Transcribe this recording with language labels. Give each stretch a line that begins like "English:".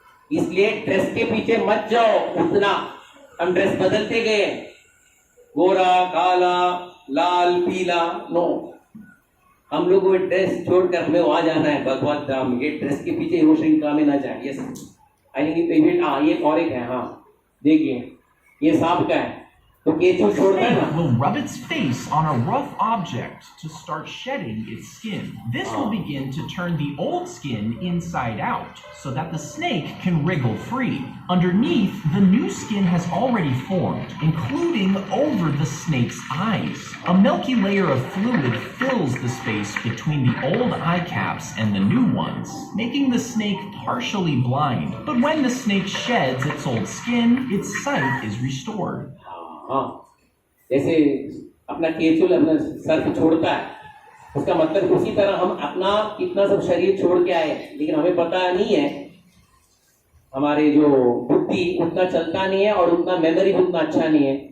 Hindi: इसलिए ड्रेस के पीछे मत जाओ उतना। हम ड्रेस बदलते गए, गोरा, काला, लाल, पीला, नो। हम लोग वो ड्रेस छोड़कर हमें वहां जाना है भगवत धाम। ये ड्रेस के पीछे वो श्रृंखला में ना जाए। यस,
English: I think
Hindi: ये और एक है। हाँ देखिए, ये सांप का है तो केचू छोड़ता है ना।
English: Will rub its face on a rough object to start shedding its skin. This will begin to turn the old skin inside out so that the snake can wriggle free. Underneath, the new skin has already formed, including over the snake's eyes. A milky layer of fluid fills the space between the old eye caps and the new ones, making the snake partially blind. But when the snake sheds its old skin, its sight is restored.
Hindi: हाँ, जैसे अपना केचुल अपना sir छोड़ता है, उसका मतलब उसी तरह हम अपना कितना सब शरीर छोड़ के आए, लेकिन हमें पता नहीं है, हमारे जो बुद्धि उतना चलता नहीं है और उतना मेमोरी उतना अच्छा नहीं है।